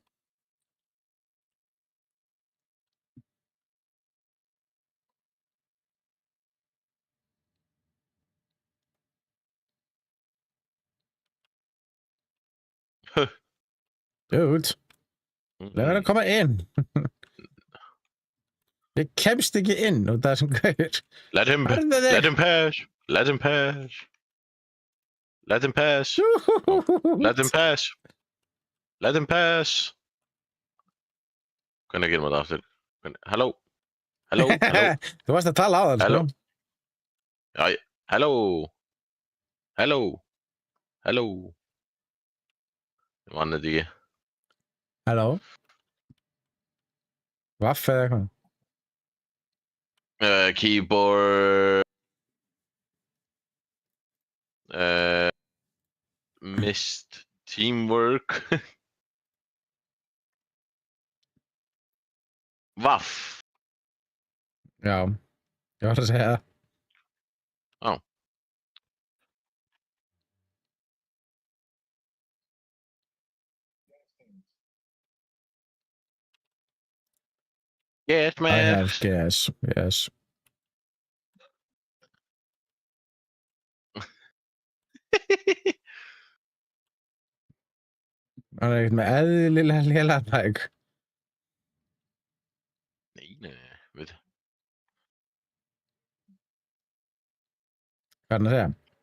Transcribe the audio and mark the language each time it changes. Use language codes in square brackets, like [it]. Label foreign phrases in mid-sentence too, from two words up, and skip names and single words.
[is] Dude, leið mér að koma inn. Ég kemst ekki inn út af þessum gaur. [en] Let him pass. Let him pass. Let him pass. Let him pass. Let him pass. [is] Hvernig gerum við það aftur? [en] Hello. Hello. [is] Þú varst að tala á það, Hello. sko. Já, [en] hello. Hello. [is] Hello. Ég vann þetta ekki. Hello. Vaff eða eitthvað. Keyboard. [en] Missed teamwork. [is] Vaff. Já, ég var að segja það. Já. [en] Yes, I man. have guess, yes. [is] Hann er ekkert með eðlilega lélega bæk. Nei, veit. Hvað er hann að segja?